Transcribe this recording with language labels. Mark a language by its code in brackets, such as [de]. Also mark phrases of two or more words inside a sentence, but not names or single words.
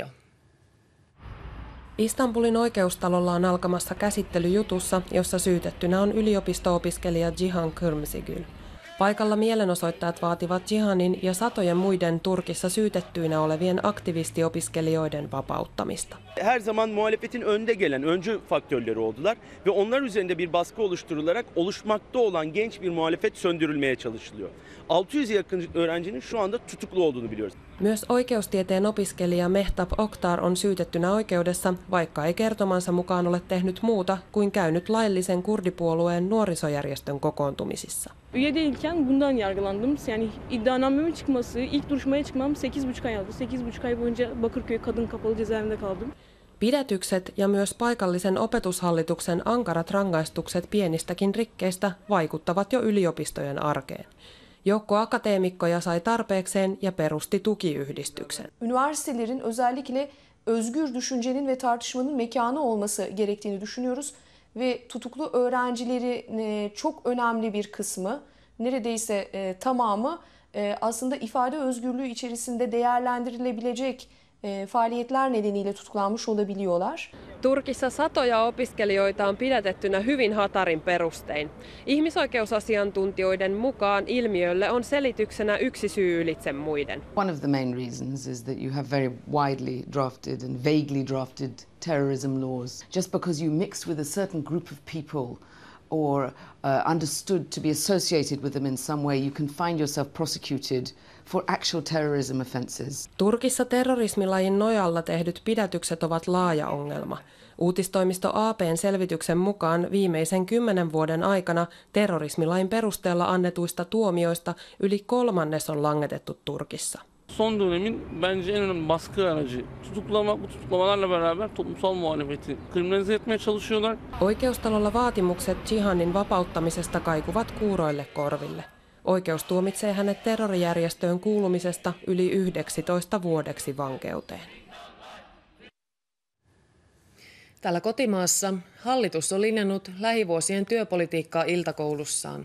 [fi] Istanbulin oikeustalolla on alkamassa käsittely jutussa, jossa syytettynä on yliopisto-opiskelija Cihan Kırmızıgül. Paikalla mielenosoittajat vaativat Cihan'in ja satojen muiden Turkissa syytettyinä olevien aktivistiopiskelijoiden vapauttamista. [tr] Her zaman muhalefetin önde gelen öncü faktörleri oldular ve onlar üzerinde bir baskı oluşturularak oluşmakta olan genç bir muhalefet söndürülmeye çalışılıyor. 600'e yakın öğrencinin şu anda tutuklu olduğunu biliyoruz. [fi] Myös oikeustieteen opiskelija Mehtap Oktar on syytettynä oikeudessa, vaikka ei kertomansa mukaan ole tehnyt muuta kuin käynyt laillisen kurdipuolueen nuorisojärjestön kokoontumisissa. [tr] Üye değilken bundan yargılandım. Yani iddianameme çıkması, ilk duruşmaya çıkmam 8,5 ay aldı. 8,5 ay boyunca Bakırköy Kadın Kapalı Cezaevinde kaldım. [fi] Pidätykset ja myös paikallisen opetushallituksen ankarat rangaistukset pienistäkin rikkeistä vaikuttavat jo yliopistojen arkeen. Joukko akateemikkoja sai tarpeekseen ja perusti tukiyhdistyksen. [tr] Üniversitelerin özellikle özgür düşüncenin ve tartışmanın mekanı olması gerektiğini düşünüyoruz. Ve tutuklu öğrencilerin çok önemli bir kısmı, neredeyse tamamı aslında ifade özgürlüğü içerisinde değerlendirilebilecek faaliyetler nedeniyle tutuklanmış olabiliyorlar. [fi] Turkissa satoja opiskelijoita on pidätettynä hyvin hatarin perustein. Ihmisoikeusasiantuntijoiden mukaan ilmiölle on selityksenä yksi syy ylitse muiden. [en] One of the main reasons is that you have very widely drafted and vaguely drafted terrorism laws. Just because you mix with a certain group of people or understood to be associated with them in some way, you can find yourself prosecuted for actual terrorism offences. [fi] Turkissa terrorismilajin nojalla tehdyt pidätykset ovat laaja ongelma. Uutistoimisto AP:n selvityksen mukaan viimeisen 10 vuoden aikana terrorismilain perusteella annetuista tuomioista yli 1/3 on langetettu Turkissa. [tr] Son dönemin bence en önemli baskı aracı. Bu tutuklamalarla beraber toplumsal muhalefeti kriminalize etmeye çalışıyorlar. [fi] Oikeustalolla vaatimukset Cihanin vapauttamisesta kaikuvat kuuroille korville. Oikeus tuomitsee hänet terrorijärjestöön kuulumisesta yli 19 vuodeksi vankeuteen. Täällä kotimaassa hallitus on linjannut lähivuosien työpolitiikkaa iltakoulussaan.